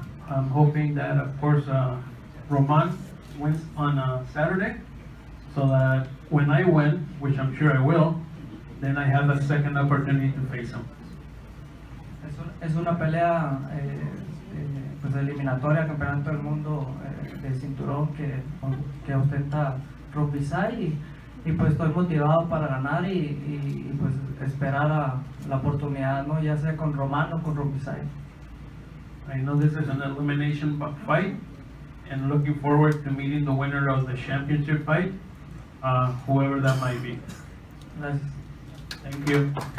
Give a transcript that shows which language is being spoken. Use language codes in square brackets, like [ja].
[en] I'm hoping that, of course, Roman wins on Saturday, so that when I win, which I'm sure I will, then I have a second opportunity to face him. [es] Es una pelea pues eliminatoria, campeonato del mundo de cinturón que ostenta Rungvisai, y pues estoy motivado para ganar y pues esperar la oportunidad, ¿no? Ya sea con Román o con Rungvisai. [en] I know this is an elimination fight, and looking forward to meeting the winner of the championship fight, whoever that might be. [es] Gracias. [en] Thank you.